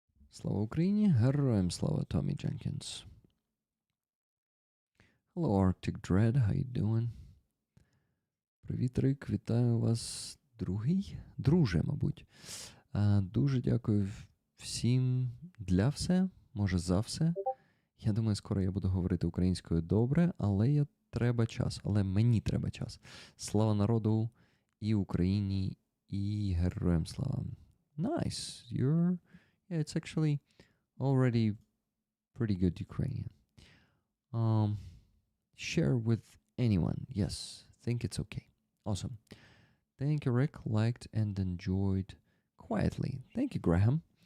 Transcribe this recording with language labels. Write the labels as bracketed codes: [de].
[uk] Слава Україні, героям слава, Tommy Jenkins. [en] Hello, Arctic Dread, how you doing? [uk] Привіт, Рик, вітаю вас, другий? Друже, мабуть. Дуже дякую всім для все, може за все. Я думаю, скоро я буду говорити українською добре, але треба час, але мені треба час. Слава народу і Україні, і героям слава. [en] Nice. Yeah, it's actually already pretty good Ukrainian. Share with anyone. Yes, think it's okay. Awesome. Thank you, Rick. Liked and enjoyed quietly. Thank you, Graham.